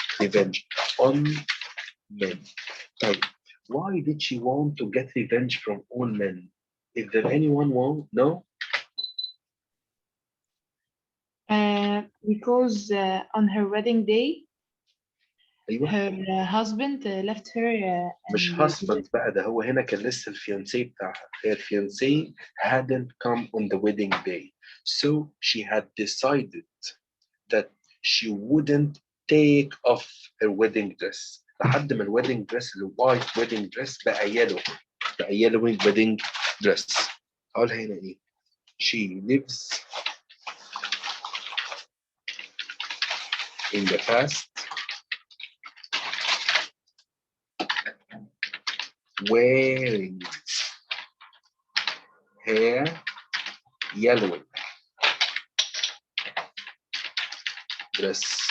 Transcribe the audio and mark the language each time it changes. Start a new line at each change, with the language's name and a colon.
English: Revenge on men. Right. Why did she want to get revenge from all men? Is there anyone want? No? Because on her wedding day,
Arabic: أيوة.
English: her husband left her.
Arabic: مش husband بقى ده هو هنا كان لسه الفيانسي بتاعها.
English: Her fiancé hadn't come on the wedding day. So she had decided that she wouldn't take off her wedding dress.
Arabic: لحد ما الويدنج دريس الوايت ويدنج دريس بقى يلو ويدنج دريس. هقولها هنا ايه؟
English: She lives in the past wearing hair yellow dress.